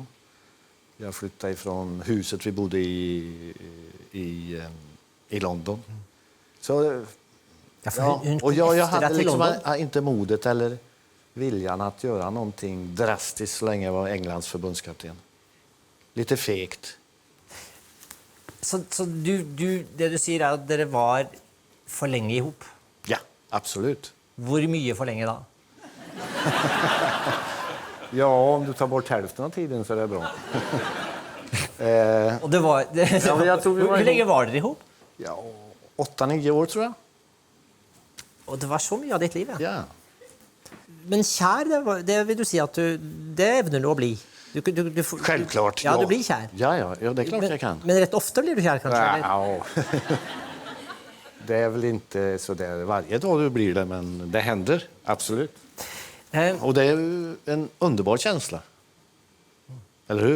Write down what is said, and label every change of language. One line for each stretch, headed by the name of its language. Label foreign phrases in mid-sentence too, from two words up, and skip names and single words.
Swedish: Jag flyttade ifrån huset vi bodde i London. Så ja, och jag hade liksom inte modet eller viljan att göra någonting drastiskt så länge jag var Englands förbundskapten. Lite fegt.
Norwegian: Så det du sier at dere var for lenge ihop?
Swedish: Ja, absolut.
Norwegian: Hvor mye for lenge da?
Swedish: Ja, om du tar bort hälften av tiden så är det bra.
Norwegian: Og det var,
Swedish: Ja, men jag tror vi var
Norwegian: hvor lenge
Swedish: ihop.
Norwegian: var dere ihop?
Swedish: Ja, 8-9 år tror jag.
Norwegian: Og det var så mye av ditt liv, ja.
Swedish: Ja.
Norwegian: Men kjær, det vil du si at det evner du å bli?
Swedish: Självklart. Ja, du blir kär. Ja, det är klart jag kan. Men rätt ofta blir du kär kanske? Eller? Ja. Det är väl inte så där varje dag du blir det, men det händer, absolut. Och det är ju en underbar känsla. Eller hur?